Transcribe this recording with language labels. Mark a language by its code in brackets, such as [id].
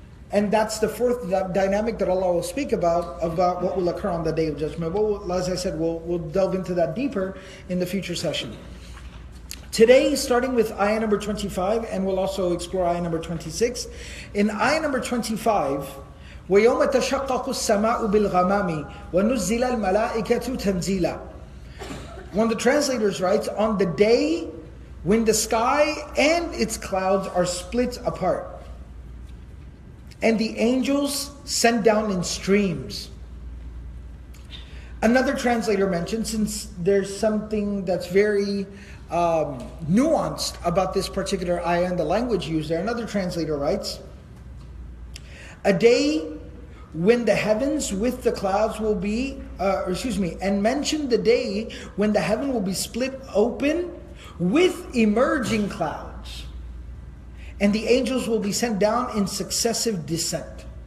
[en] And that's the fourth dynamic that Allah will speak about what will occur on the Day of Judgment. As I said, we'll delve into that deeper in the future session. Today, starting with ayah number 25, and we'll also explore ayah number 26. In ayah number 25, [ar] وَيَوْمَ تَشَقَّقُ السَّمَاءُ بِالْغَمَامِ وَنُزِّلَ الْمَلَائِكَةُ تَنزِيلًا. [en] One of the translators writes, on the day when the sky and its clouds are split apart, and the angels sent down in streams. Another translator mentioned, since there's something that's very nuanced about this particular ayah and the language used there, another translator writes, a day when the heavens with the clouds will be, and mention the day when the heaven will be split open with emerging clouds, and the angels will be sent down in successive descent.